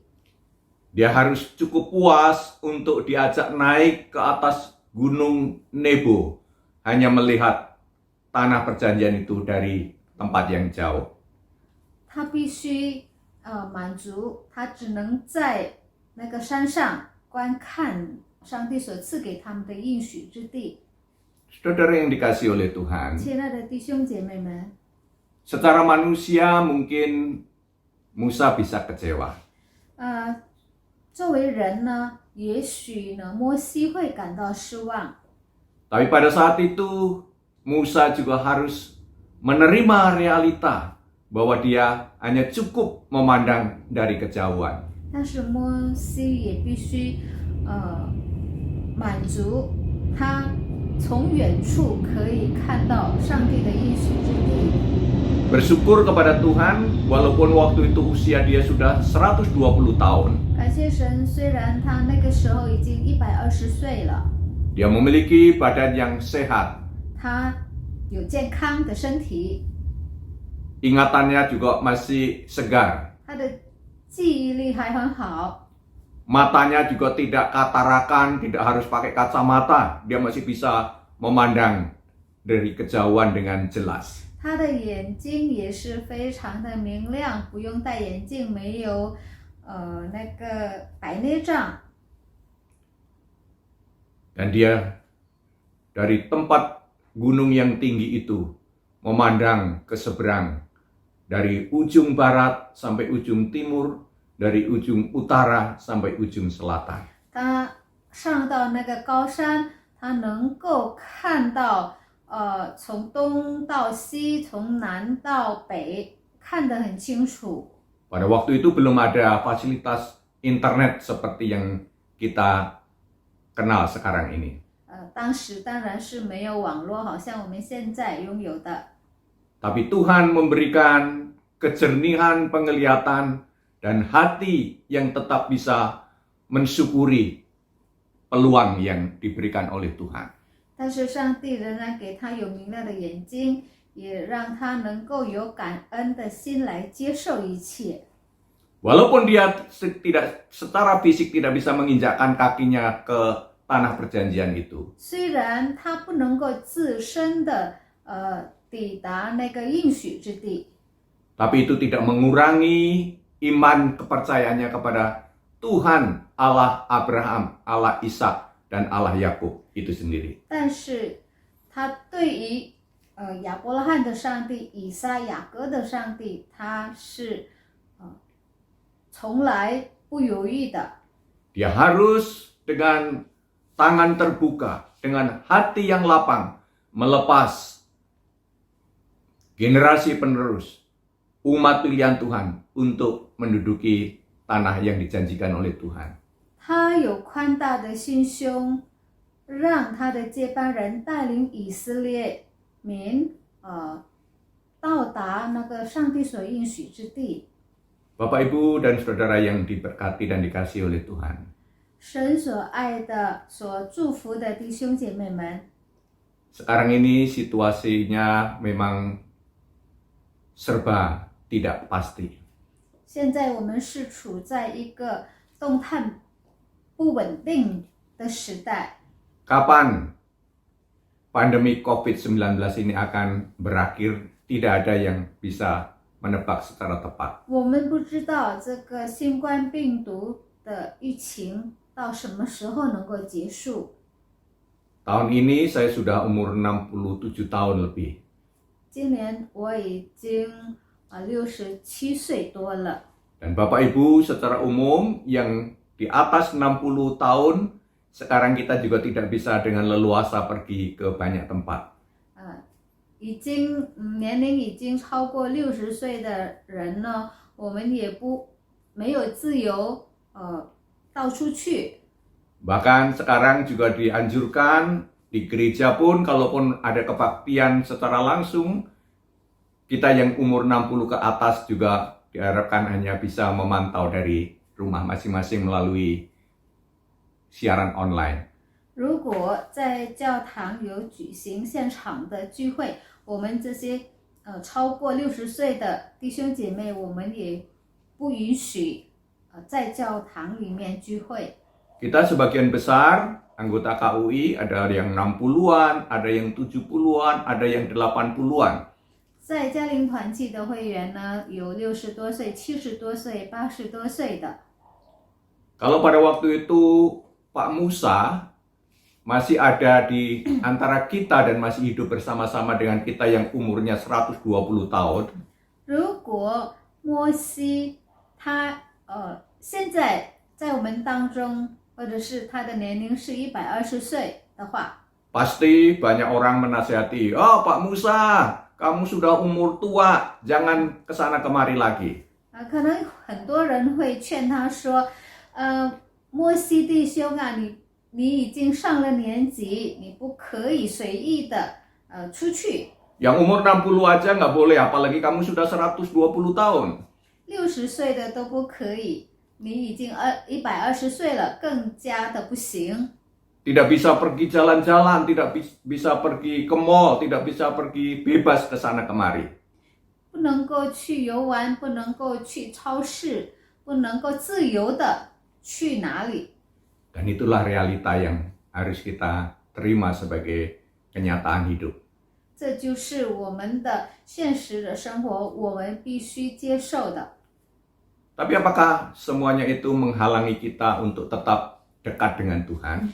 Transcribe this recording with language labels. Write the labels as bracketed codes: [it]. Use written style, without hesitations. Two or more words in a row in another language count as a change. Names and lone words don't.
[id] Dia harus cukup puas untuk diajak naik ke atas gunung Nebo, hanya melihat tanah perjanjian itu dari tempat yang jauh. [zh] 他必须满足，他只能在那个山上观看上帝所赐给他们的应许之地。 [id] Saudara yang dikasihi oleh Tuhan, [zh] 亲爱的弟兄姐妹们， [id] secara manusia mungkin Musa bisa kecewa. [zh] 作为人呢，也许呢，摩西会感到失望。 [id] Tapi pada saat itu Musa juga harus menerima realita bahwa dia hanya cukup memandang dari kejauhan. [zh] 但是摩西也必须满足他从远处可以看到上帝的应许之地。 [id] Bersyukur kepada Tuhan walaupun waktu itu usia dia sudah 120 tahun. [zh] 感谢神，虽然他那个时候已经120岁了， [id] Dia memiliki badan yang sehat. [zh] 他有健康的身体， [id] Ingatannya juga masih segar. [zh] 他的记忆力还很好， [id] Matanya juga tidak katarakan, tidak harus pakai kacamata. Dia masih bisa memandang dari kejauhan dengan jelas. [zh] 他的眼睛也是非常的明亮，不用戴眼镜，没有那个白内障。 [id] Dan dia dari tempat gunung yang tinggi itu memandang ke seberang, dari ujung barat sampai ujung timur, dari ujung utara sampai ujung selatan. [zh] 他上到那个高山，他能够看到从东到西，从南到北，看得很清楚。 [id] Pada waktu itu belum ada fasilitas internet seperti yang kita kenal sekarang ini. [zh] 当时当然是没有网络，好像我们现在拥有的。 [id] Tapi Tuhan memberikan kejernihan penglihatan dan hati yang tetap bisa mensyukuri peluang yang diberikan oleh Tuhan. [zh] 但是上帝仍然给他有明亮的眼睛， 也让他能够有感恩的心来接受一切。 [id] Walaupun dia tidak secara fisik tidak bisa menginjakkan kakinya ke tanah perjanjian itu. [zh] 虽然他不能够自身的抵达那个应许之地， [id] Tapi itu tidak mengurangi iman kepercayaannya kepada Tuhan Allah Abraham, Allah Ishak, dan Allah Yakub itu sendiri. [zh] 但是他对于亚伯拉罕的上帝、以撒、雅各的上帝，他是从来不犹豫的。 [id] Dia harus dengan tangan terbuka, dengan hati yang lapang, melepas generasi penerus umat pilihan Tuhan untuk menduduki tanah yang dijanjikan oleh Tuhan. [zh] 他有宽大的心胸，让他的接班人带领以色列民到达那个上帝所应许之地。 [id] Bapak, Ibu, dan Saudara yang diberkati dan dikasihi oleh Tuhan. [zh] 神所爱的、所祝福的弟兄姐妹们， [id] Sekarang ini situasinya memang serba tidak pasti. [zh] 现在我们是处在一个动态不稳定的时代。 [id] Kapan pandemi COVID-19 ini akan berakhir? Tidak ada yang bisa menebak secara tepat. [zh] 我们不知道这个新冠病毒的疫情到什么时候能够结束。 [id] Tahun ini saya sudah umur 67 tahun lebih. [zh] 今年我已经67岁多了。 [id] Dan Bapak Ibu secara umum yang di atas 60 tahun, sekarang kita juga tidak bisa dengan leluasa pergi ke banyak tempat. [zh] 年龄已经超过60岁的人呢，我们也没有自由到处去。 [id] Bahkan sekarang juga dianjurkan di gereja pun kalaupun ada kebaktian secara langsung, kita yang umur 60 ke atas juga diharapkan hanya bisa memantau dari rumah masing-masing melalui siaran online. [zh] 如果在教堂有举行现场的聚会，我们这些超过60岁的弟兄姐妹，我们也不允许在教堂里面聚会。 [id] Kita sebagian besar anggota KUI ada yang 60-an, ada yang 70-an, ada yang 80-an. [zh] 在嘉陵团契的会员呢，有60多岁、70多岁、80多岁的。 [id] Kalau pada waktu itu Pak Musa masih ada di antara kita dan masih hidup bersama-sama dengan kita yang umurnya 120 tahun. [zh] 如果摩西他现在在我们当中，或者是他的年龄是120岁的话， [id] Pasti banyak orang menasihati, "Oh Pak Musa, kamu sudah umur tua, jangan kesana kemari lagi." [zh] 可能很多人会劝他说，摩西弟兄啊，你已经上了年纪，你不可以随意的出去。 [id] Yang umur 60 aja nggak boleh, apalagi kamu sudah 120 tahun. [zh] 60 岁的都不可以，你已经120岁了，更加的不行。 [id] Tidak bisa pergi jalan-jalan, tidak bisa pergi ke mall, tidak bisa pergi bebas ke sana kemari. [zh] 不能够去游玩，不能够去超市，不能够自由的去哪里。 [id] Dan itulah realita yang harus kita terima sebagai kenyataan hidup. [zh] 这就是我们的现实的生活，我们必须接受的。 [id] Tapi apakah semuanya itu menghalangi kita untuk tetap dekat dengan Tuhan?